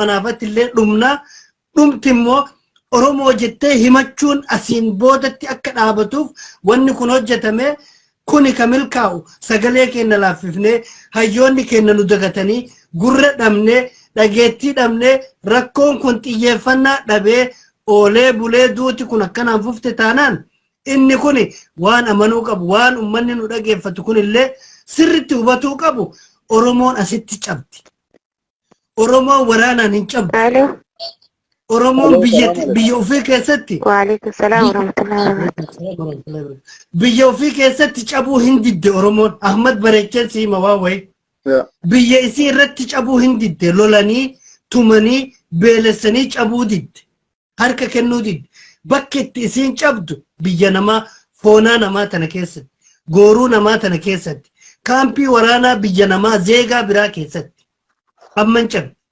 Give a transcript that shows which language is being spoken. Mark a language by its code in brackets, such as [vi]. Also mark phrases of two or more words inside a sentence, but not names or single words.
[om] anaafatti illee dhumti immoo Oromoo jettee himachuun asiin boodatti akka dhaabatuuf wanni kun hojjetame kuni ka milkaa'u sagalee keenya laaffifnee hayyoonni keenya nu dagatanii gurra dhabnee dhageettii dhabnee rakkoon kun xiyyeeffannaa dhabee oolee bulee duuti kun akkanaan fufte taanaan inni kun waan amanuu qabu waan ummanni nu dhageeffatu kun illee sirritti hubatuu qabu Oromoon asitti cabdi. Oromoon waraanaan hin cabdu. Oromoon biyya ofii keessatti [ar] وعليكم السلام ورحمة الله وبركاته. [om] Biyya ofii keessatti cabuu hin didde Oromoon Ahmad Bareecheen siima waa wayi. Biyya isii irratti cabuu hin didde lolanii tumanii beelessanii cabuu didde harka kennuu didde bakki itti isiin cabdu biyya namaa foonaa namaa tana keessatti gooruu namaa tana keessatti kaampii waraanaa biyya namaa zeegaa biraa keessatti amman cabdu.